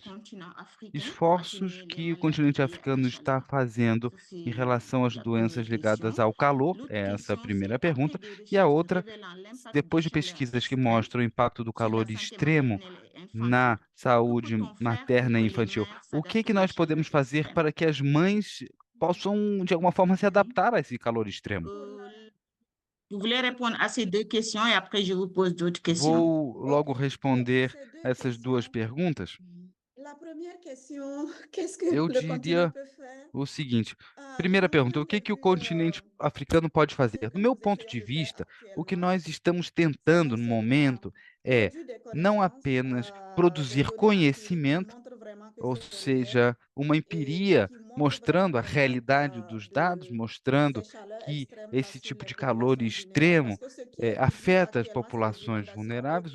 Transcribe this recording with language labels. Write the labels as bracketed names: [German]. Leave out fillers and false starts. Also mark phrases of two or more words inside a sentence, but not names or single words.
[Portuguese] Esforços que o continente africano está fazendo em relação às doenças ligadas ao calor, é essa a primeira pergunta. E a outra, depois de pesquisas que mostram o impacto do calor extremo na saúde materna e infantil, o que nós podemos fazer para que as mães possam, de alguma forma, se adaptar a esse calor extremo? [French] Vous voulez répondre à ces deux questions et après je vous pose d'autres questions. [Portuguese] Vou logo responder essas duas perguntas. Eu diria o seguinte: primeira pergunta, o que o continente africano pode fazer? Do meu ponto de vista, o que nós estamos tentando no momento é não apenas produzir conhecimento, ou seja, uma empiria mostrando a realidade dos dados, mostrando que esse tipo de calor extremo afeta as populações vulneráveis.